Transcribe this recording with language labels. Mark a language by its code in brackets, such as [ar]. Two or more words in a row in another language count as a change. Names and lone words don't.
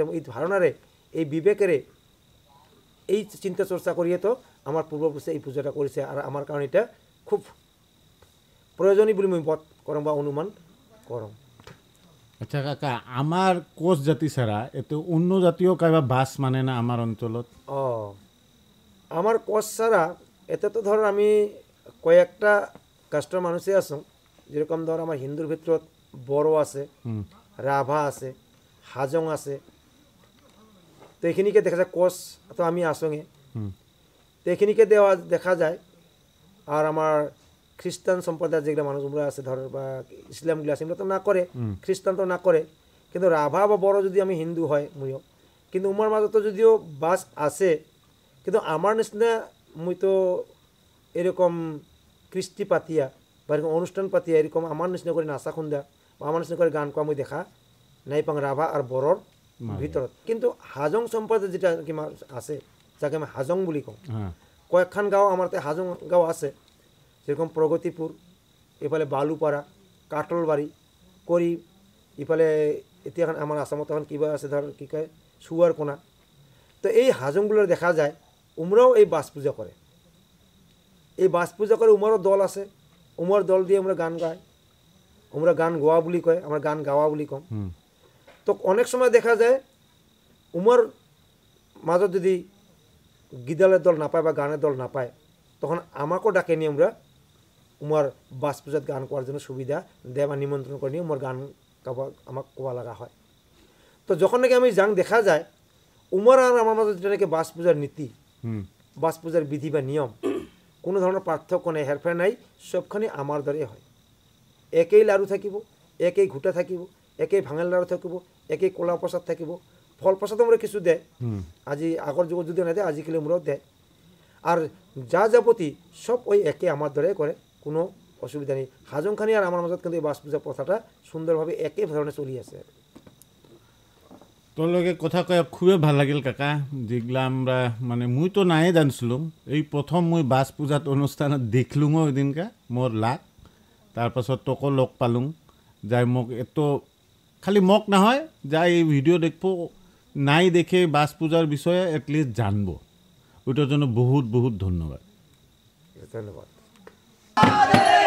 [rkt] এই ধারণারে এই বিবেকেরে এই চিন্তা চর্চা করিয়ে তো আমার পূর্বপুরুষে এই পূজাটা করেছে আর আমার কারণ এটা খুব প্রয়োজনীয় বলে আমি বোধ করম বা অনুমান করম। আচ্ছা কাকা আমার কোচ জাতি ছাড়া এতে অন্য জাতীয় কাইবা বাস মানে না আমার অঞ্চলত? আমার কোচ ছাড়া এতে তো ধর আমি কয়েকটা কাস্টর মানুষই আছো, যেরকম ধর আমার হিন্দুর ভিতৰত বড়ো আছে, রাভা আছে, হাজং আছে, তো এইখিনিকে দেখা যায় কোচ তো আমি আসঙে, তো এইখিনিকে দেখা যায়। আর আমার খ্রিস্টান সম্প্রদায়ের যেগুলো মানুষগুলো আছে ধর বা ইসলামগুলো আছে এগুলো তো না করে, খ্রিস্টান তো না করে, কিন্তু রাভা বা বড় যদি আমি হিন্দু হয় মুইও, কিন্তু উমার মাঝে তো যদিও বাস আছে, কিন্তু আমার নিচিনা মুই তো এরকম কৃষ্টি পাতিয়া বা এরকম অনুষ্ঠান পাতিয়া এরকম আমার নিচিনা করে নাচা খুন্দা বা আমার নিচিনা করে গান কোয়া মুই দেখা নাই পাং রাভা আর বড়োর ভিতৰত। কিন্তু হাজং সম্প্রদায় যেটা কি আছে যাকে আমি হাজং বুলি কওঁ, কয়েকখান গাঁও আমার হাজং গাঁও আছে, যেরকম প্রগতিপুর, এফালে বালুপাড়া, কাটলবাড়ি, করি, ইফালে এতিয়া আমার আসামত এখন কিবা আছে ধর কি কয় সুয়ারকোনা। তো এই হাজংগুলো দেখা যায় উমরাও এই বাস পূজা করে, এই বাস পূজা করে উমারও দল আছে, উমার দল দিয়ে আমরা গান গাই, আমরা গান গোয়া বুলি কয়, আমরা গান গাওয়া বুলি কওঁ। তো অনেক সময় দেখা যায় উমার মাজত যদি গিদালের দল না পায় বা গানের দল না পায় তখন আমাকেও ডাকে নিয়ে আমরা উমার বাস পূজাত গান করার জন্য সুবিধা দেয় বা নিমন্ত্রণ করে নিয়ে উমার গান গাওয়া আমাকে কোয়া লাগা হয়। তো যখন নাকি আমি যাং দেখা যায় উমার আর আমার মাজত যেটা নাকি বাস পূজার নীতি, বাস পূজার বিধি বা নিয়ম কোনো ধরনের পার্থক্য নেই, হেরফের নাই, সবখানি আমার দ্বারে হয়। একেই লাড়ু থাকিব, একেই ঘুটা থাকিব, একেই ভাঙাল লাড়ু থাকিব, একেই কলা প্রসাদ থাকিব, ফল প্রসাদ আমরা কিছু দেয়, আজি আগর যুগ যদি না দেয় আজিকালি আমরাও দেয়। আর যা যাবতী সব ওই একে আমার দ্বারাই করে, কোনো অসুবিধা নেই। হাজংখানি আর আমার মাজত কিন্তু এই বাস পূজা প্রথাটা সুন্দরভাবে একই ধরনের চলি আছে। তোর লগে কথা কয়ে খুবই ভাল লাগিল কাকা, যেগুলা আমরা মানে মুই তো নাই জানছিলাম, এই প্রথম মুই বাস পূজাত অনুষ্ঠানত দেখলুম ওই দিনকা মোর লাগ, তারপাছত তোকো লগ পালুম, যাই মোক এত খালি মোক নহয় যাই এই ভিডিও দেখবো নাই দেখে বাস পূজার বিষয়ে এটলিস্ট জানবো, ওইটার জন্য বহুত বহুত ধন্যবাদ। ধন্যবাদ।